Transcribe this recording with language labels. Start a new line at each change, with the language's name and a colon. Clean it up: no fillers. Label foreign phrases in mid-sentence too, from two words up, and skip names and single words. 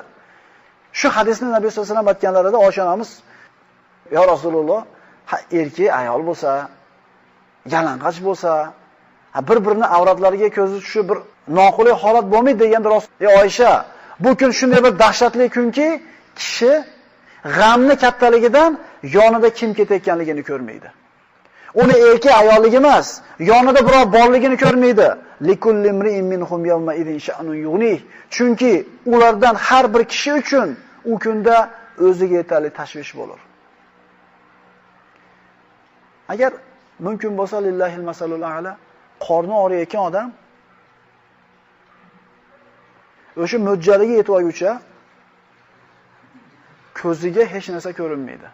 Uzbek: Shu hadisni Nabiy
Arabic: صلى الله عليه وسلم
Uzbek: aytganlarida Oysha onamiz,
Arabic: "يا رسول الله,
Uzbek: erkak, ayol bo'lsa, yalang'och bo'lsa, bir-birini avratlariga ko'zi tushib bir noqulay holat bo'lmaydi" deganda Rasul, "Ey Oysha, bu kun shunday bir dahshatli kunki, kishi g'amni kattaligidan yonida kim ketayotganligini ko'rmaydi. Uni erkak ayolligi emas, yonida birov borligini ko'rmaydi.
Arabic: لكل امرئ منهم يومئذ شأن يغنيه.
Uzbek: Chunki ulardan har bir kishi uchun u kunda o'ziga yetarli tashvish bo'lur. Agar mumkin bo'lsa
Arabic: ولله المثل الأعلى,
Uzbek: qorni og'riyotgan odam o'sha mo'ljaliga yetib olguncha ko'ziga hech narsa ko'rinmaydi.